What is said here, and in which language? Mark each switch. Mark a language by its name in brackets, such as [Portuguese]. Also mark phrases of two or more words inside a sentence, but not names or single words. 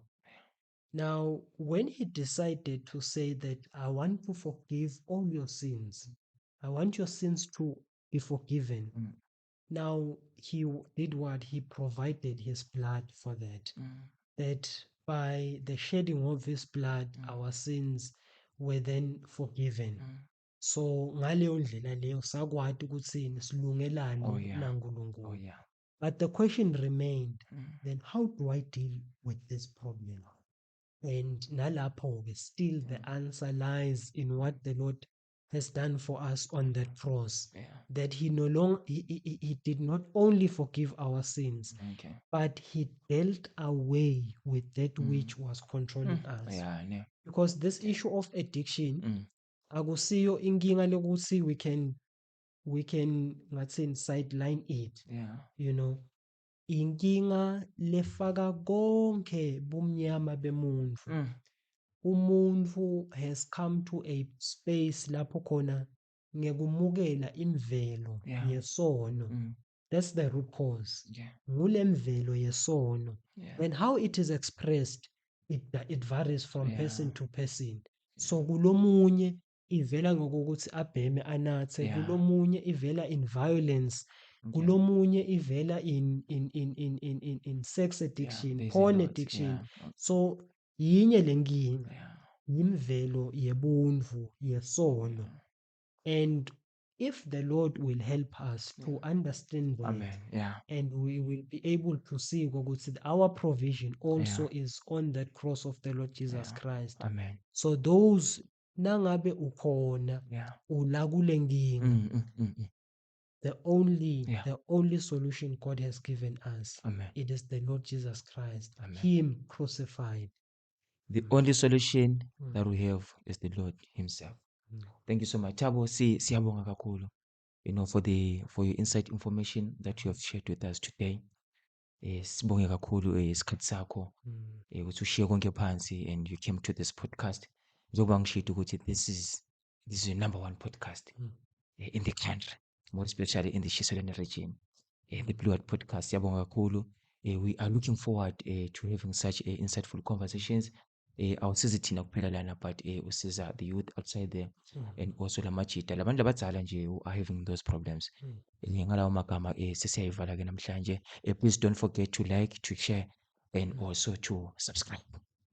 [English] Now, when he decided to say that I want to forgive all your sins, I want your sins to be forgiven. Now, he did what? He provided his blood for that. That by the shedding of his blood, our sins were then forgiven. [Swati] So ngaleyo ndlela leyo sakwadi ukuthi silungelane naNkulunkulu. [English] But the question remained, then how do I deal with this problem? And nalapho-ke still the answer lies in what the Lord has done for us on that cross. That he no longer he did not only forgive our sins, but he dealt away with that which was controlling us. Because this issue of addiction, [Swati] akusiyo inkinga lokuthi [English] we can [Swati] ngathi [English] sideline it. You know, [Swati] inkinga lefaka konke bumnyama bemuntu. Umuntu [English] has come to a space [Swati] lapho khona ngekumukela imvelo yesono. [English] That's the root cause. [Swati] Ngule mvelo yesono. [English] And how it is expressed, it varies from person to person. [Swati] So kulomunye ivela ngokuthi abheme anathe, kulomunye ivela [English] in violence, [Swati] kulomunye ivela [English] in sex addiction, porn addiction. [Swati] So yinye lenkinga, imvelo yebuntu yesono. [English] And if the Lord will help us to understand that, and we will be able to see ukuthi our provision also is on that cross of the Lord Jesus Christ. So those [Swati] nangabe ukhona ula kule nkinga, [English] the only solution God has given us, it is the Lord Jesus Christ, him crucified. The only solution that we have is the Lord himself. Thank you so much. [Swati] Thabo, siyabonga kakhulu, [English] for your insight information that you have shared with us today. [Swati] Sibonge kakhulu isikhathi sakho ukuthi ushiye konke phansi [English] and you came to this podcast. [Swati] Njengoba ngishito ukuthi [English] this is the number 1 podcast in the country, more especially in the Shiselweni region. The Blue Heart Podcast. [Swati] Siyabonga kakhulu. [English] We are looking forward to having such insightful conversations. [Swati] Awusizi thina kuphela lana, [English] but usiza the youth outside there, and also [Swati] lamajita labantu labadzala nje [English] who are having those problems. [Swati] Ngalawo magama sesiyayivala ke namhlanje. [English] Please don't forget to like, to share, and also to subscribe.